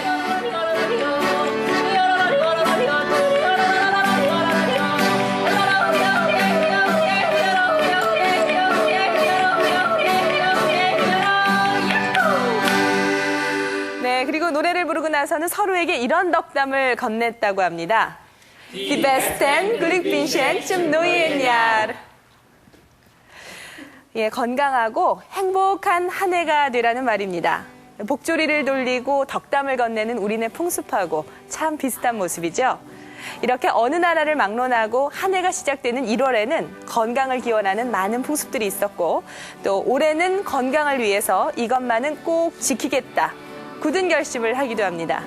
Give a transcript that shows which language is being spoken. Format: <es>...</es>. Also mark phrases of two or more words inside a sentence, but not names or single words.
<ko>네, 그리고 노래를 부르고 나서는 서로에게 이런 덕담을 건넸다고 합니다.</ko> <de>Die besten Glückwünsche zum neuen Jahr.</de> <ko>예, 건강하고 행복한 한 해가 되라는 말입니다. 복조리를 돌리고 덕담을 건네는 우리네 풍습하고 참 비슷한 모습이죠. 이렇게 어느 나라를 막론하고 한 해가 시작되는 1월에는 건강을 기원하는 많은 풍습들이 있었고, 또 올해는 건강을 위해서 이것만은 꼭 지키겠다, 굳은 결심을 하기도 합니다.</ko>